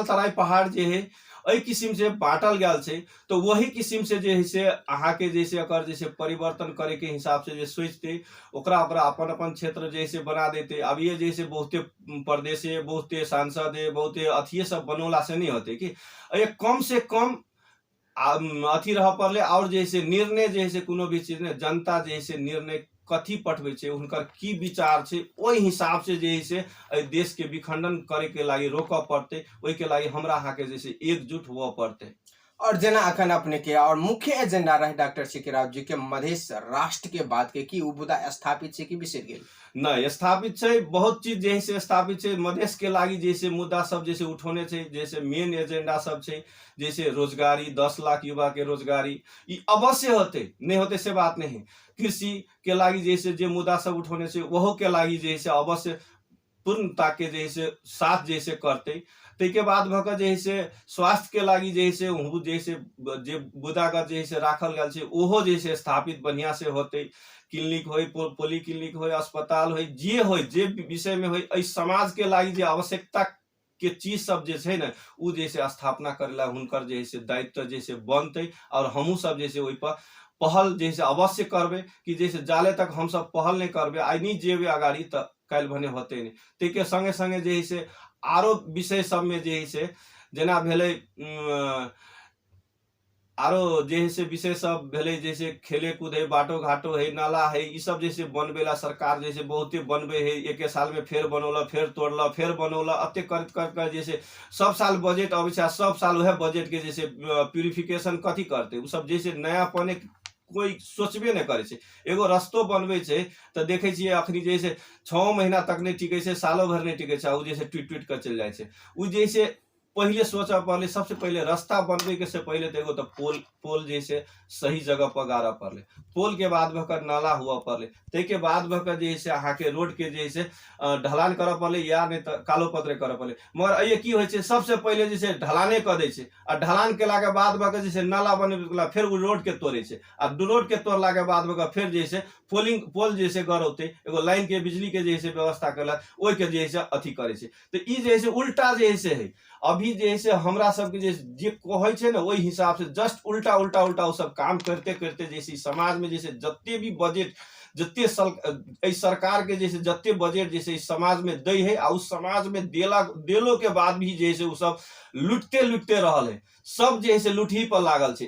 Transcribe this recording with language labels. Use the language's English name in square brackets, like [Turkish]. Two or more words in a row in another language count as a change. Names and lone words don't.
[Maithili] पहाड़ जे है एहि किसिम से बांटल गेल छै, तो वही किसिम से जे है से अहाँ के जैसे अगर जैसे परिवर्तन करे के हिसाब से जे सोचते ओकरा ओकरा अपन अपन क्षेत्र जैसे बना देते। अब ये जैसे बहुते प्रदेश है, बहुते सांसद है, बहुते अथिये सब बनोला से नहीं होते कि ये कम से कम अथी रह पड़ले। और जैसे निर्णय जैसे कोनो भी चीज ने जनता जैसे निर्णय कथी पठबै छै, हुनकर की विचार छै, ओहि हिसाब से जे है से एहि देश के विखंडन करे के लागी रोकऽ पड़ते। ओहि के लागी हमरा अहाँ के जैसे एकजुट हुआ पड़ते। और जेना अखन अपने के और मुख्य एजेंडा रहे डॉक्टर सीके राउत जी के मधेश राष्ट्र के बात के की उ मुद्दा स्थापित छै कि बिसरि गेल? नहीं स्थापित छै, बहुत चीज जैसे स्थापित छै। मधेश के लागी जैसे मुद्दा सब जैसे उठौने छै, जैसे मेन एजेंडा सब छै, जैसे रोजगारी 10 लाख युवा के रोजगारी ये अवश्य होते, नहीं होते से बात नहीं। कृषि के लागी जैसे जे मुद्दा सब उठौने छै वहो के लागी जैसे अवश्य पूर्णता के जैसे साथ जैसे करते। ताहिके बाद भऽ कऽ जैसे स्वास्थ्य के लागी जैसे उ जैसे जे मुद्दागत जैसे राखल गेल छै ओहो जैसे स्थापित बढ़िया से होते। क्लिनिक होय, पोली क्लिनिक होय, अस्पताल होय, जे विषय में होय, एहि समाज के लागी जे आवश्यकता के चीज सब जे छै ने उ जैसे स्थापना करेला हुनकर जैसे दायित्व जैसे बनते। और हमहू सब जैसे ओहि पर पहल जैसे अवश्य करबे कि जैसे जाले तक हम सब पहल नहीं करबे आइ नहीं जेबे अगाड़ी त काल्हि भने होते नहीं। ताहिके संगे संगे जे है से आरो विषय सब में जे है से जेना भेलै आरो जे है से विषय सब भेलै जैसे खेले कूद है, बाटो घाटो है, नाला है, ई सब जैसे बनबेला सरकार जैसे बहुते बनबे है। एके साल में फेर बनौला, फेर तोड़ला, फेर बनौला, अते कर कर जैसे सब साल बजट अबै छै, सब साल वह बजट के जैसे प्यूरिफिकेशन कथी करते उ सब जैसे नया पने कोई सोचबे नहीं करे छै। एगो रस्तो बनबै छै तो देखे छियै अखनी जैसे 6 महीना तक नहीं टिके छै, सालों भर नहीं टिके छै, उ जैसे ट्वीट ट्वीट कर चल जाए छै। उ जैसे पहले सोचा पड़ले, सबसे पहले रास्ता बनबे के से पहले तो एगो तो पोल जैसे सही जगह पर गाड़ा पड़ले, पोल के बाद भकर नाला हुआ पड़ले, ते के बाद भकर जैसे अहाँ के रोड के जैसे ढलान करऽ पड़ले या नहीं तो कालो पत्रे करऽ पड़ले। मगर ये की होय छै सबसे पहले जैसे ढलाने कर दै छै आ ढलान केला के बाद भकर जैसे नाला बनबे फिर उ रोड के तोड़े छै आ रोड के तोड़ला के बाद भकर फिर जैसे पोल जैसे गड़ौते एगो लाइन के बिजली के जैसे व्यवस्था करला ओइ के जैसे अथी करे छै। तो ई जैसे उल्टा जैसे है अभी जैसे हमरा सबके जे कहै छै ने ओहि हिसाब से जस्ट उल्टा उल्टा उल्टा वो सब काम करते करते जैसे समाज में जैसे जत्ते भी बजट जत्ते सरकार के जैसे जत्ते बजट जैसे समाज में दै है आ उस समाज में देलो के बाद भी जैसे वो सब लुटते रहल है। सब जैसे लुटही पर लागल छै।